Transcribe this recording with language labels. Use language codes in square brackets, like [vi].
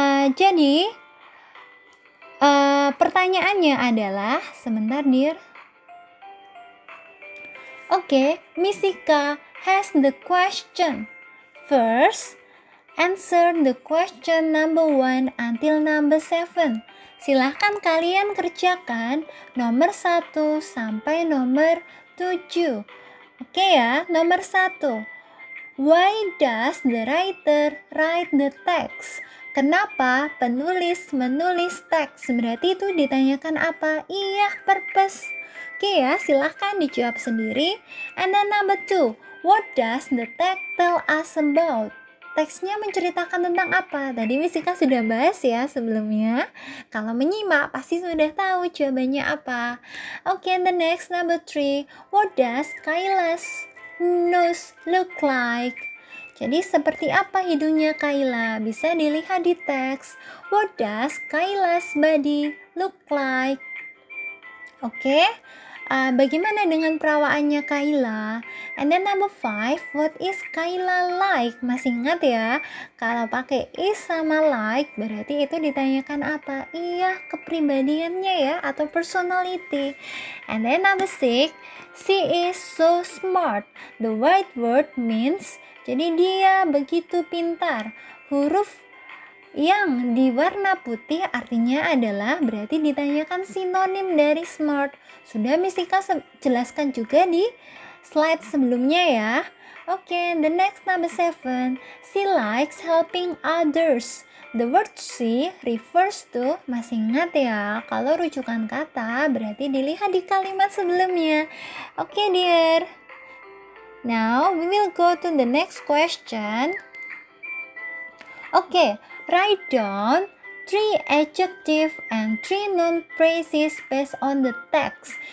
[id] Jadi pertanyaannya adalah, sebentar, dear. [en] Okay, Misika has the question. First, answer the question number 1 until number 7. [id] Silahkan kalian kerjakan nomor 1 sampai nomor 7. Oke ya, nomor 1. [en] Why does the writer write the text? [id] Kenapa penulis menulis teks? Berarti itu ditanyakan apa? Iya, purpose. Oke ya, silahkan dijawab sendiri. [en] And then number 2. What does the text tell us about? [id] Teksnya menceritakan tentang apa? Tadi Misika sudah bahas ya sebelumnya. Kalau menyimak pasti sudah tahu jawabannya apa. [en] Oke, and the next number 3. What does Kayla's nose look like? [id] Jadi seperti apa hidungnya Kayla? Bisa dilihat di teks. [en] What does Kayla's body look like? Oke. [id] Bagaimana dengan perawaannya Kayla? [en] And then number 5, what is Kayla like? [id] Masih ingat ya? Kalau pakai is sama like, berarti itu ditanyakan apa? Iya, kepribadiannya ya, atau personality. [en] And then number 6, she is so smart. The white word means, [id] jadi dia begitu pintar. Huruf yang di warna putih artinya adalah, berarti ditanyakan sinonim dari smart. Sudah Misika jelaskan juga di slide sebelumnya ya. [en] Oke, the next number 7. She likes helping others. The word she refers to, [id] masih ingat ya, kalau rujukan kata berarti dilihat di kalimat sebelumnya. Oke, dear. [en] Now we will go to the next question. Oke, write down 3 adjective and 3 noun phrases based on the text.